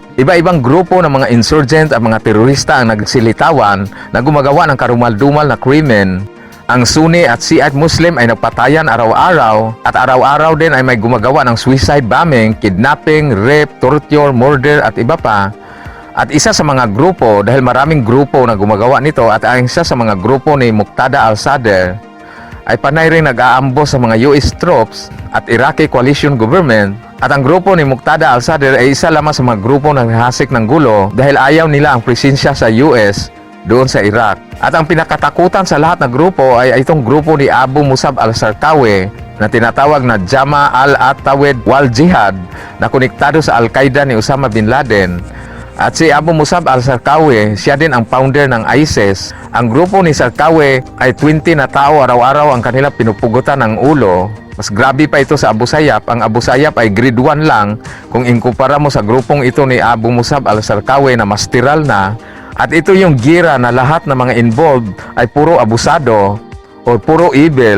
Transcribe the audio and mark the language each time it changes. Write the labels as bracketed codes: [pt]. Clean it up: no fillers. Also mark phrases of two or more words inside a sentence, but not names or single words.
[tl] Iba-ibang grupo ng mga insurgent at mga terorista ang nagsilitawan na gumagawa ng karumal-dumal na krimen. Ang Sunni at Shiite Muslim ay nagpatayan araw-araw at araw-araw din ay may gumagawa ng [en] suicide bombing, kidnapping, rape, torture, murder [tl] at iba pa. At isa sa mga grupo, dahil maraming grupo na gumagawa nito at ang isa sa mga grupo ni Muqtada al-Sadr ay panay rin nag-aambos sa mga [en] US troops [tl] at [en] Iraqi coalition government. [tl] At ang grupo ni Muqtada al-Sadr ay isa lamang sa mga grupo na nahasik ng gulo dahil ayaw nila ang presensya sa US doon sa Iraq. At ang pinakatakutan sa lahat ng grupo ay itong grupo ni Abu Musab al-Zarqawi na tinatawag na Jama al-Atawid wal-Jihad na konektado sa Al-Qaeda ni Osama Bin Laden. At si Abu Musab al-Zarqawi, siya din ang founder ng ISIS. Ang grupo ni Zarqawi ay 20 na tao araw-araw ang kanilang pinupugutan ng ulo. Mas grabe pa ito sa Abu Sayyaf. Ang Abu Sayyaf ay grade 1 lang kung inkumpara mo sa grupong ito ni Abu Musab al-Zarqawi na mastiral na. At ito yung gira na lahat ng mga involved ay puro abusado o puro evil.